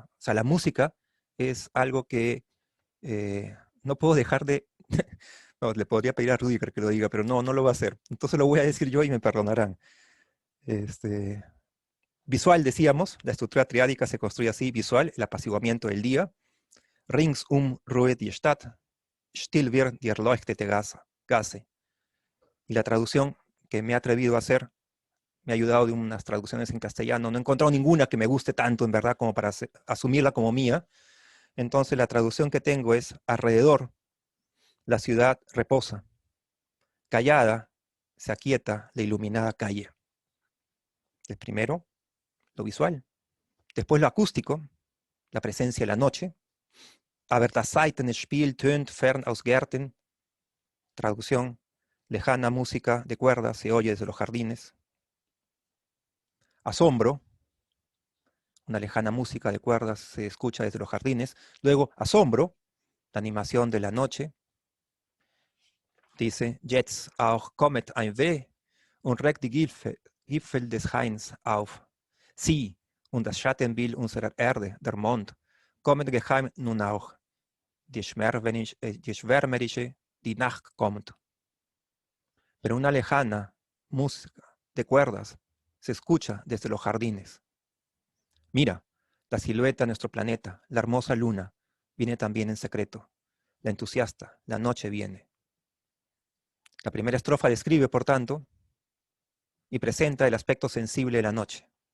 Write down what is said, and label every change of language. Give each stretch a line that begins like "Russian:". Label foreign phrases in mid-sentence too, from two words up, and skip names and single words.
Spanish: O sea, la música es algo que no puedo dejar de... No, le podría pedir a Rudiger que lo diga, pero no lo va a hacer. Entonces lo voy a decir yo y me perdonarán. Visual, decíamos, la estructura triádica se construye así, visual, el apaciguamiento del día.
German: Ringsum ruhet die Stadt, still wird die erleuchtete Gasse.
Spanish: Y la traducción que me he atrevido a hacer, me ha ayudado de unas traducciones en castellano, no he encontrado ninguna que me guste tanto, en verdad, como para asumirla como mía. Entonces la traducción que tengo es alrededor la ciudad reposa. Callada se aquieta la iluminada calle. El primero, lo visual. Después lo acústico, la presencia de la noche.
German: Aber das Saitenspiel tönt fern aus Gärten.
Spanish: Traducción, lejana música de cuerdas se oye desde los jardines. Asombro, una lejana música de cuerdas se escucha desde los jardines. Luego, asombro, la animación de la noche. Dice,
German: jetzt auch kommet ein Weh und regt die Gipfel des Hains auf. Sie und das Schattenbild unserer Erde, der Mond, kommen geheim nun auch. Die schwärmerische, die Nacht kommt.
Spanish: Pero una lejana música de cuerdas se escucha desde los jardines. Mira, la silueta de nuestro planeta, la hermosa luna, viene también en secreto. La entusiasta, la noche viene. La primera estrofa describe, por tanto, y presenta el aspecto sensible de la noche.